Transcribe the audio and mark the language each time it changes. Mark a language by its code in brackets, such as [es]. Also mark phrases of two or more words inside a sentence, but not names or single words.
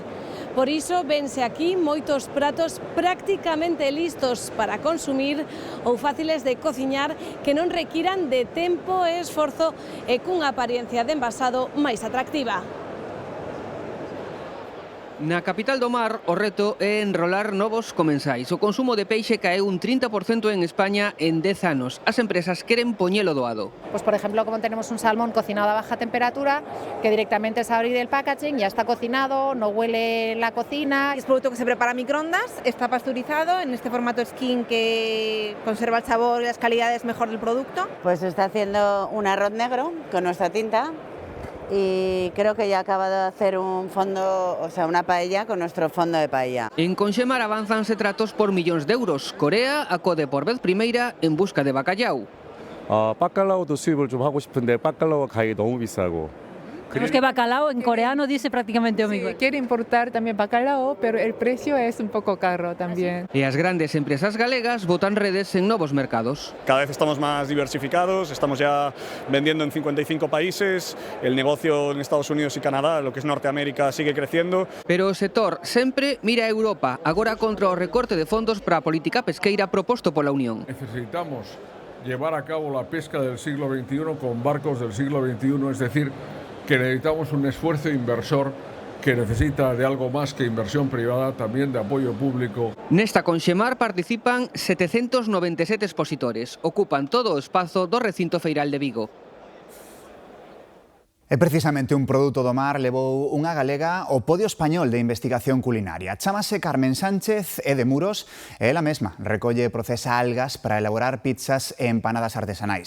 [gl] Por iso vense aquí moitos pratos prácticamente listos para consumir ou fáciles de cociñar que non requiran de tempo e esforzo e cunha apariencia de envasado máis atractiva. Na capital do mar, o reto é enrolar novos comensais. O consumo de peixe caeu un 30% en España en 10 anos. As empresas queren poñelo doado. [es] Pues por ejemplo, como tenemos un salmón cocinado a baja temperatura, que directamente es abrir el packaging, ya está cocinado, no huele la cocina. Es producto que se prepara a microondas, está pasteurizado en este formato skin que conserva el sabor y las calidades mejor del producto. Pues se está haciendo un arroz negro con nuestra tinta. Y creo que ya acaba de hacer un fondo, o sea, una paella con nuestro fondo de paella. [gl] En Conxemar avanzanse tratos por millóns de euros. Corea acode por vez primeira en busca de bacallau. [ko] 바칼라오도 수입을 좀 하고 싶은데 바칼라오 가격이 너무 비싸고. [es] Es que bacalao en coreano dice prácticamente lo mismo. Quiere importar también bacalao, pero el precio es un poco caro también. [gl] E as grandes empresas galegas botan redes en novos mercados. [es] Cada vez estamos más diversificados, estamos ya vendiendo en 55 países, el negocio en Estados Unidos y Canadá, lo que es Norteamérica, sigue creciendo. [gl] Pero o sector sempre mira a Europa, agora contra o recorte de fondos para a política pesqueira proposto pola Unión. [es] Necesitamos llevar a cabo la pesca del siglo XXI con barcos del siglo XXI, es decir, que necesitamos un esfuerzo inversor que necesita de algo más que inversión privada, también de apoyo público. [gl] Nesta Conxemar participan 797 expositores, ocupan todo o espazo do recinto feiral de Vigo. E precisamente un produto do mar levou unha galega ao podio español de investigación culinaria. Chámase Carmen Sánchez, é de Muros, e ela mesma recolle e procesa algas para elaborar pizzas e empanadas artesanais.